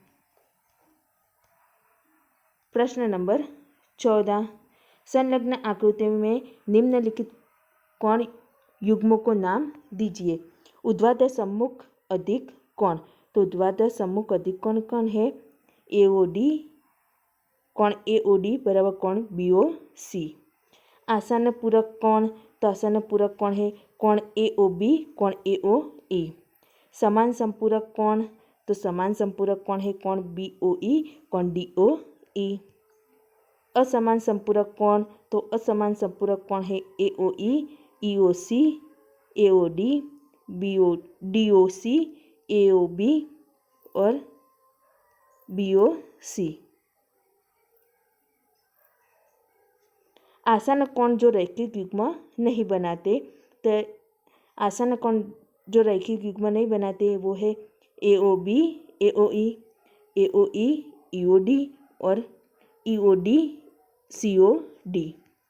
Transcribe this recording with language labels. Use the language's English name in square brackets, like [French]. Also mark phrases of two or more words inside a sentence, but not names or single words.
[Hindi] प्रश्न नंबर 14, संलग्न आकृति में निम्नलिखित कोण युग्मों को नाम दीजिए। ऊर्ध्वाधर सम्मुख अधिक कोण, तो ऊर्ध्वाधर सम्मुख अधिक कोण कौन है एओडी, कोण एओडी बराबर कोण बीओसी। आसन्न पूरक कोण, तो आसन्न पूरक कोण है कोण एओबी, कोण एओई। समान संपूरक कोण, तो समान संपूरक कोण है कोण बीओई, कोण डीओई। असमान संपूरक कोण, तो असमान संपूरक कोण है एओई, ईओसी, एओडी, बीओ डीओसी, एओबी और बीओसी। आसन्न कोण जो रैखिक युग्म नहीं बनाते, तो आसन्न कोण जो रैखिक युग्म नहीं बनाते वो है एओबी, एओई, एओई, ईओडी और ईओडी, सीओडी।